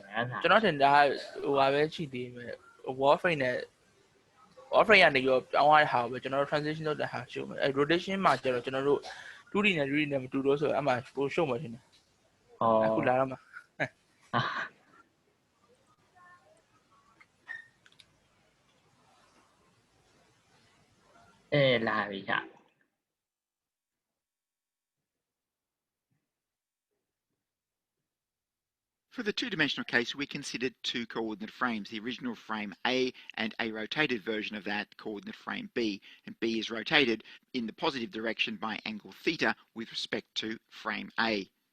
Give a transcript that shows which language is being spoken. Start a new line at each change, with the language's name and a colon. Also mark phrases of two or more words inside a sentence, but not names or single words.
Burmese: ကျွန်တော်ထင်တာဟိုပါပဲရှိသေးမယ် warframe နဲ့ warframe ကနေရောပြောင်းရတဲ့ဟာပဲကျွန်တော်တို့ transition လုပ်တဲ့ဟာရှုမယ်အဲ့ rotation မှာကျတော့ကျွန်တော်တို့ 2D နဲ့ 3D နဲ့မတူလို့ဆိုတော့အမှပိုရှုမယ်ထင်တယ်အခုလာတော့မှာ လာပြီဟာ
English: For the two-dimensional case, we considered two coordinate frames, the original frame A and a rotated version of that coordinate frame B. And B is rotated in the positive direction by angle theta with respect to frame A.